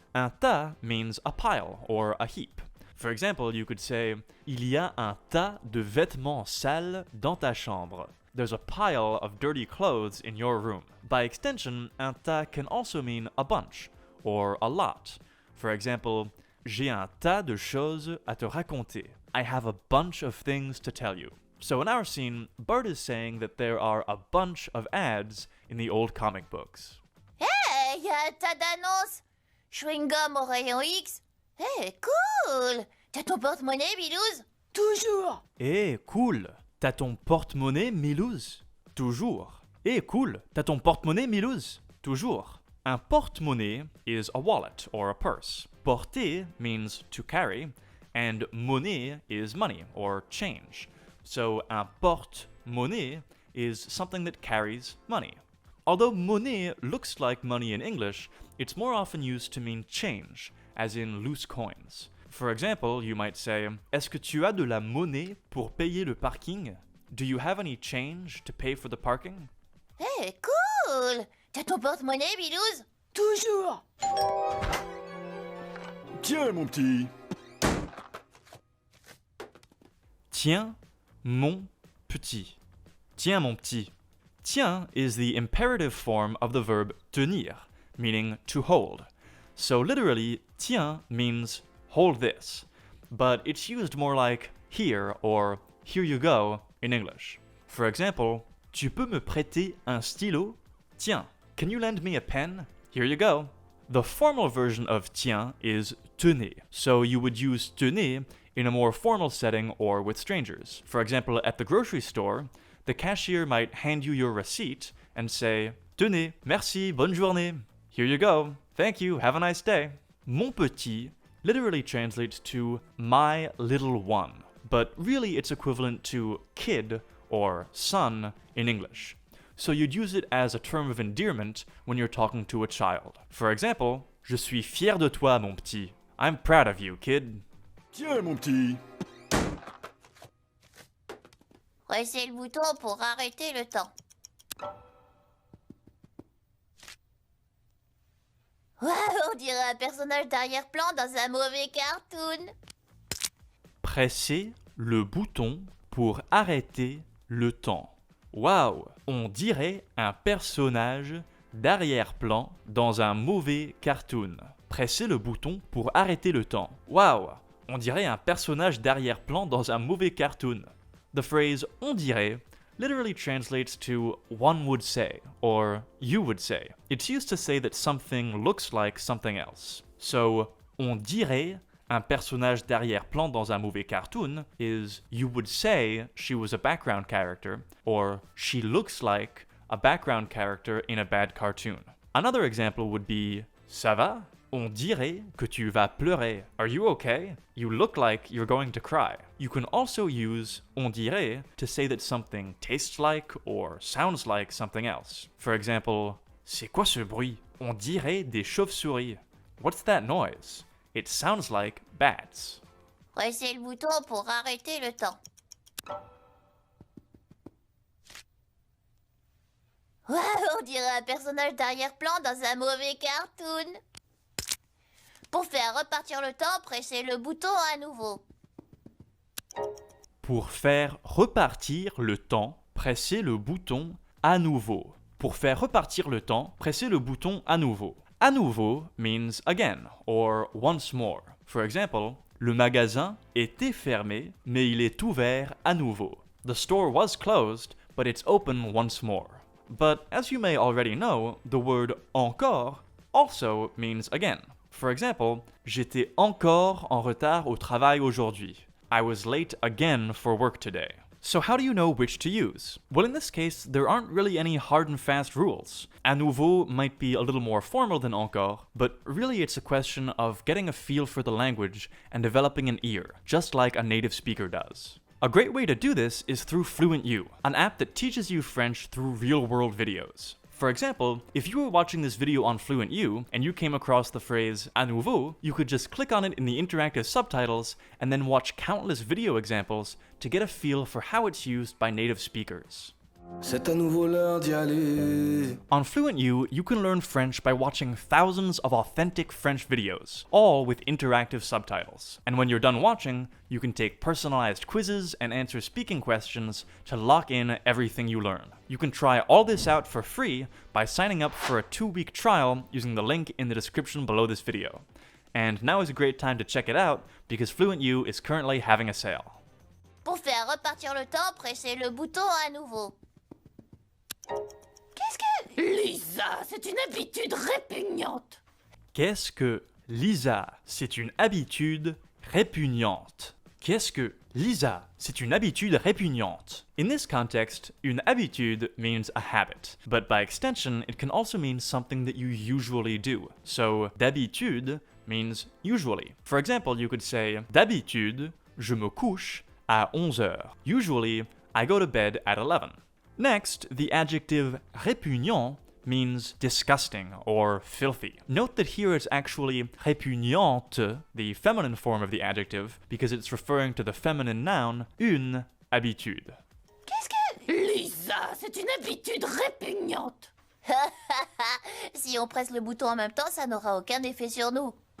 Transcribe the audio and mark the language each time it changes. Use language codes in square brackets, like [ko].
[en] Un tas means a pile or a heap. For example, you could say, [fr] il y a un tas de vêtements sales dans ta chambre. [en] There's a pile of dirty clothes in your room. By extension, un tas can also mean a bunch or a lot. For example, [fr] j'ai un tas de choses à te raconter. [en] I have a bunch of things to tell you. So in our scene, Bart is saying that there are a bunch of ads in the old comic books. [fr] Hey, y a un tas d'annonces! Chewing-gum au rayon X. [en] Hey, cool! [fr] T'as ton porte-monnaie, Bilouz? Toujours! Eh, cool! T'as ton porte-monnaie, Milouz? Toujours. Eh, cool! T'as ton porte-monnaie, Milouz? Toujours. [en] Un porte-monnaie is a wallet or a purse. Porter means to carry, and monnaie is money or change. So un porte-monnaie is something that carries money. Although monnaie looks like money in English, it's more often used to mean change, as in loose coins. For example, you might say, [fr] est-ce que tu as de la monnaie pour payer le parking? [en] Do you have any change to pay for the parking? Hey, cool! [fr] T'as ton porte-monnaie, Bilouz? Toujours! Tiens, mon petit. Tiens, mon petit. Tiens, mon petit. [en] Tiens is the imperative form of the verb tenir, meaning to hold. So literally, tiens means hold this, but it's used more like here or here you go in English. For example, [fr] tu peux me prêter un stylo? Tiens, [en] can you lend me a pen? Here you go. The formal version of tiens is tenez, so you would use tenez in a more formal setting or with strangers. For example, at the grocery store, the cashier might hand you your receipt and say, [fr] tenez, merci, bonne journée. [en] Here you go. Thank you, have a nice day. Mon petit literally translates to my little one, but really it's equivalent to kid or son in English. So you'd use it as a term of endearment when you're talking to a child. For example, [fr] je suis fier de toi, mon petit. [en] I'm proud of you, kid. [fr] Tiens, mon petit. Pressez le bouton pour arrêter le temps. Ouais, on dirait un personnage d'arrière-plan dans un mauvais cartoon. Pressez le bouton pour arrêter le temps. Waouh, on dirait un personnage d'arrière-plan dans un mauvais cartoon. Pressez le bouton pour arrêter le temps. Waouh, on dirait un personnage d'arrière-plan dans un mauvais cartoon. [en] The phrase on dirait literally translates to one would say or you would say. It's used to say that something looks like something else. So, [fr] on dirait un personnage d'arrière-plan dans un mauvais cartoon [en] is you would say she was a background character or she looks like a background character in a bad cartoon. Another example would be [fr] ça va? On dirait que tu vas pleurer. [en] Are you okay? You look like you're going to cry. You can also use on dirait to say that something tastes like or sounds like something else. For example, [fr] c'est quoi ce bruit? On dirait des chauves-souris. [en] What's that noise? It sounds like bats. [fr] Pressez le bouton pour arrêter le temps. Ouais, on dirait un personnage d'arrière-plan dans un mauvais cartoon. Pour faire repartir le temps, pressez le bouton à nouveau. Pour faire repartir le temps, pressez le bouton à nouveau. Pour faire repartir le temps, pressez le bouton à nouveau. À nouveau [en] means again or once more. For example, [fr] le magasin était fermé, mais il est ouvert à nouveau. [en] The store was closed, but it's open once more. But as you may already know, the word encore also means again. For example, [fr] j'étais encore en retard au travail aujourd'hui. [en] I was late again for work today. So how do you know which to use? Well, in this case, there aren't really any hard and fast rules. À nouveau might be a little more formal than encore, but really it's a question of getting a feel for the language and developing an ear, just like a native speaker does. A great way to do this is through FluentU, an app that teaches you French through real-world videos. For example, if you were watching this video on FluentU and you came across the phrase à nouveau, you could just click on it in the interactive subtitles and then watch countless video examples to get a feel for how it's used by native speakers. [fr] C'est à nouveau l'heure d'y aller. [en] On FluentU, you can learn French by watching thousands of authentic French videos, all with interactive subtitles. And when you're done watching, you can take personalized quizzes and answer speaking questions to lock in everything you learn. You can try all this out for free by signing up for a 2-week trial using the link in the description below this video. And now is a great time to check it out because FluentU is currently having a sale. [fr] Pour faire repartir le temps, pressez le bouton à nouveau. Qu'est-ce que... Lisa, c'est une habitude répugnante. Qu'est-ce que Lisa, c'est une habitude répugnante? Qu'est-ce que Lisa, c'est une habitude répugnante? [en] In this context, une habitude means a habit, but by extension, it can also mean something that you usually do. So, d'habitude means usually. For example, you could say, [fr] d'habitude, je me couche à 11 heures. [en] Usually, I go to bed at 11. Next, the adjective répugnant means disgusting or filthy. Note that here it's actually répugnante, the feminine form of the adjective, because it's referring to the feminine noun une habitude. [fr] Qu'est-ce que... Lisa, c'est une habitude répugnante. Si on presse le bouton en même temps, ça n'aura aucun effet sur nous.